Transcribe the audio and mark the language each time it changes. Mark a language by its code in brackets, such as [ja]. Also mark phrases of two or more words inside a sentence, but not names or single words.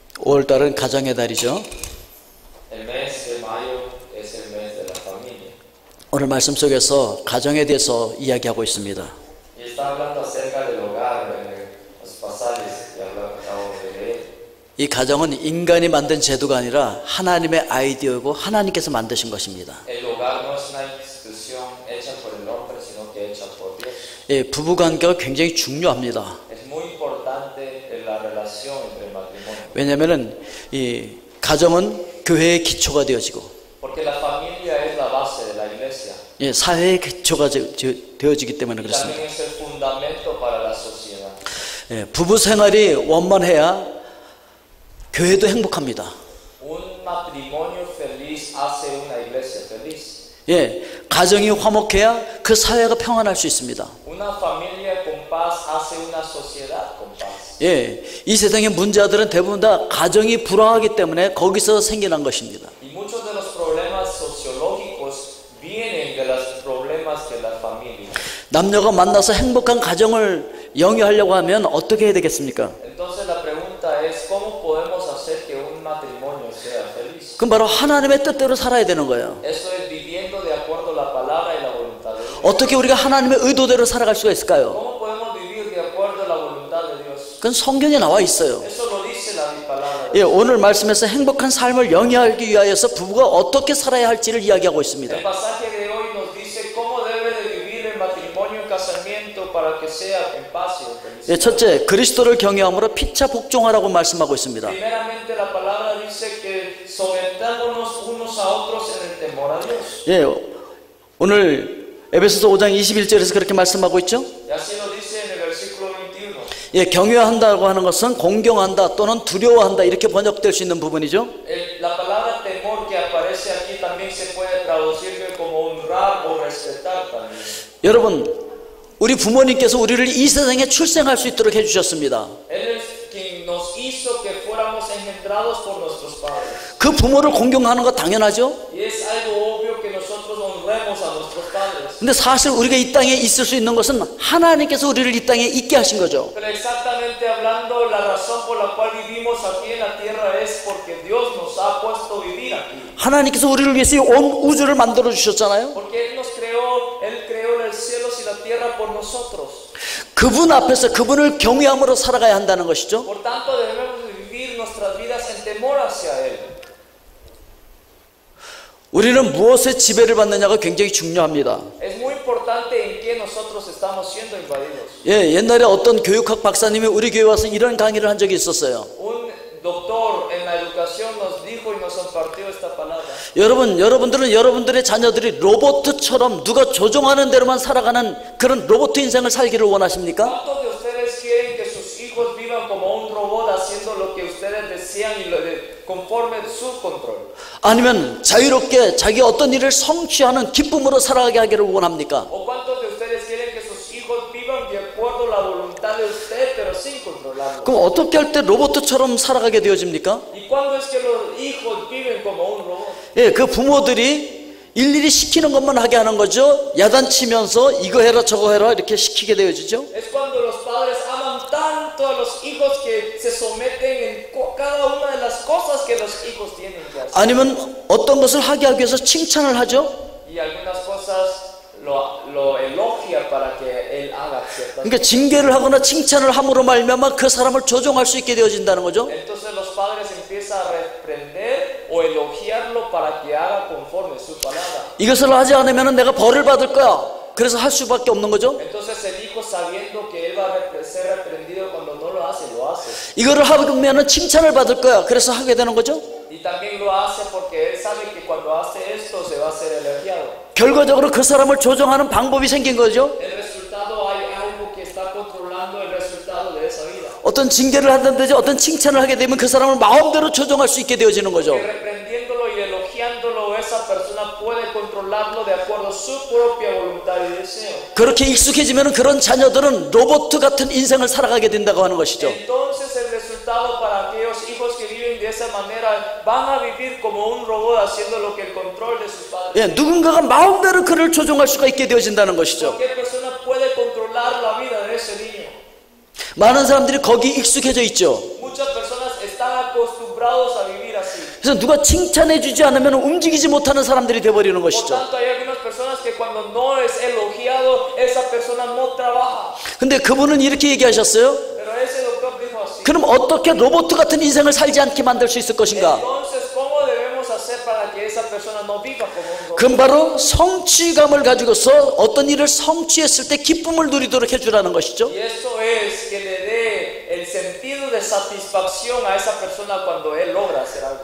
[ko] 5월달은 가정의 달이죠. [es] El mes de mayo es el mes de la familia. [ko] 오늘 말씀 속에서 가정에 대해서 이야기하고 있습니다. [es] Y está hablando acerca del hogar en los pasajes que acabamos de leer. [ko] 이 가정은 인간이 만든 제도가 아니라 하나님의 아이디어이고 하나님께서 만드신 것입니다. [es] El hogar no es una institución hecha por el hombre, sino que hecha por Dios. [ko] 예, 부부관계가 굉장히 중요합니다. [es] Es muy importante la relación entre el matrimonio. [ko] 왜냐하면 이 가정은 교회의 기초가 되어지고, [es] Porque la familia es la base de la iglesia. [ko] 예, 사회의 기초가 되어지기 때문에 [es] Y [ko] 그렇습니다. [es] también es el fundamento para la sociedad. [ko] 예, 부부 생활이 원만해야 교회도 행복합니다. [es] Un matrimonio feliz hace una iglesia feliz. [ko] 예, 가정이 화목해야 그 사회가 평안할 수 있습니다. [es] Una familia con paz hace una sociedad con paz. [ko] 예, 이 세상의 문제들은 대부분 다 가정이 불화하기 때문에 거기서 생겨난 것입니다. [es] Y muchos de los problemas sociológicos vienen de los problemas de la familia. [ko] 남녀가 만나서 행복한 가정을 영위하려고 하면 어떻게 해야 되겠습니까? [es] Entonces la pregunta es ¿cómo podemos hacer que un matrimonio sea feliz? [ko] 그럼 바로 하나님의 뜻대로 살아야 되는 거예요. [es] Eso es viviendo de acuerdo a la palabra y la voluntad de Dios. [ko] 어떻게 우리가 하나님의 의도대로 살아갈 수가 있을까요? [es] ¿Cómo podemos vivir de acuerdo a la voluntad de Dios? [ko] 그건 성경에 나와 있어요. [es] Eso lo dice la palabra. [ko] 예, 오늘 말씀에서 행복한 삶을 영위하기 위하여서 부부가 어떻게 살아야 할지를 이야기하고 있습니다. [es] El pasaje de hoy nos dice cómo debe de vivir el matrimonio en casamiento para que sea en paz y en felicidad. [ko] 예, 첫째, 그리스도를 경외함으로 피차 복종하라고 말씀하고 있습니다. [es] Primeramente la palabra dice que sometámonos unos a otros en el temor a Dios. [ko] 예, 오늘 에베소서 5장 21절에서 그렇게 말씀하고 있죠. [es] Y así lo dice en el versículo 21. [ko] 예, 경외한다고 하는 것은 공경한다 또는 두려워한다 이렇게 번역될 수 있는 부분이죠. [es] La palabra temor que aparece aquí también se puede traducir como honrar o respetar también. [ko] 여러분, 우리 부모님께서 우리를 이 세상에 출생할 수 있도록 해주셨습니다. [es] Él es quien nos hizo que fuéramos engendrados por nuestros padres. [ko] 그 부모를 공경하는 거 당연하죠. [es] Y es algo obvio que nosotros honremos a nuestros padres. [ko] 근데 사실 우리가 이 땅에 있을 수 있는 것은 하나님께서 우리를 이 땅에 있게 하신 거죠. [es] Pero exactamente hablando, la razón por la cual vivimos aquí en la tierra es porque Dios nos ha puesto a vivir aquí. [ko] 하나님께서 우리를 위해서 온 우주를 만들어 주셨잖아요. [es] Porque Él nos creó, Él creó los cielos y la tierra por nosotros. [ko] 그분 앞에서 그분을 경외함으로 살아가야 한다는 것이죠. [es] Por tanto, debemos vivir nuestras vidas en temor hacia Él. [ko] 우리는 무엇에 지배를 받느냐가 굉장히 중요합니다. [es] Es muy importante en qué nosotros estamos siendo invadidos. [ko] 예, 옛날에 어떤 교육학 박사님이 우리 교회 와서 이런 강의를 한 적이 있었어요. [es] Un doctor en la educación nos dijo y nos compartió esta palabra. [ko] 여러분들은 여러분들의 자녀들이 로봇처럼 누가 조종하는 대로만 살아가는 그런 로봇 인생을 살기를 원하십니까? [es] ¿Cuántos de ustedes quieren que sus hijos vivan como un robot haciendo lo que ustedes desean y conforme su control? [ko] 아니면 자유롭게 자기 어떤 일을 성취하는 기쁨으로 살아가게 하기를 원합니까? [es] ¿O cuántos de ustedes quieren que sus hijos vivan de acuerdo a la voluntad de usted pero sin controlarlo? [ko] 그럼 어떻게 할 때 로봇처럼 살아가게 되어집니까? [es] ¿Y cuándo es que los hijos viven como un robot? [ko] 예, 그 부모들이 일일이 시키는 것만 하게 하는 거죠. 야단치면서 이거 해라 저거 해라 이렇게 시키게 되어지죠. [es] Es cuando los padres aman tanto a los hijos que se someten en cada una de las cosas que los hijos tienen que hacer. [ko] 아니면 어떤 것을 하게 하기 위해서 칭찬을 하죠. [es] Y algunas cosas lo elogia para que él haga ciertas [ko] 그러니까 징계를 하거나 칭찬을 함으로 말미암아 그 사람을 조종할 수 있게 되어진다는 거죠. [es] Entonces los padres empiezan a reprender o elogiarlo para que haga conforme su palabra. [ko] 이것을 하지 않으면 내가 벌을 받을 거야. 그래서 할 수밖에 없는 거죠. [es] Entonces el hijo sabiendo que él va a ser reprendido cuando no lo hace, lo hace. [ko] 이거를 하면 칭찬을 받을 거야. 그래서 하게 되는 거죠. [es] Y también lo hace porque él sabe que cuando hace esto se va a ser elogiado. [ko] 결과적으로 그 사람을 조종하는 방법이 생긴 거죠. [es] El resultado hay algo que está controlando el resultado de esa vida. [ko] 어떤 징계를 하든지 어떤 칭찬을 하게 되면 그 사람을 마음대로 조종할 수 있게 되어지는 거죠. [es] Que reprendiéndolo y elogiándolo esa persona puede controlarlo de acuerdo a su propia voluntad y deseo. [ko] 그렇게 익숙해지면 그런 자녀들은 로봇 같은 인생을 살아가게 된다고 하는 것이죠. [es] Entonces el resultado para aquellos hijos que viven de esa manera van a vivir como un robot haciendo lo que el control de sus padres. [ko] 예, 누군가가 마음대로 그를 조종할 수가 있게 되어진다는 것이죠. [es] Cualquier persona puede controlar la vida de ese niño. [ko] 많은 사람들이 거기 익숙해져 있죠. [es] Muchas personas están acostumbradas acostumbrados a vivir así. [ko] 그래서 누가 칭찬해 주지 않으면 움직이지 못하는 사람들이 되어버리는 [es] Por [ko] 것이죠. [es] tanto, hay algunas personas que cuando no es elogiado, esa persona no trabaja. [ko] 근데 그분은 이렇게 얘기하셨어요. [es] Pero ese doctor dijo así. [ko] 그럼 어떻게 로봇 같은 인생을 살지 않게 만들 수 있을 것인가? [es] Entonces, ¿cómo debemos hacer para que esa persona no viva como un robot? [ko] 그건 바로 성취감을 가지고서 어떤 일을 성취했을 때 기쁨을 누리도록 해주라는 것이죠. [es] Y eso es que le dé el sentido de satisfacción a esa persona cuando él logra hacer algo.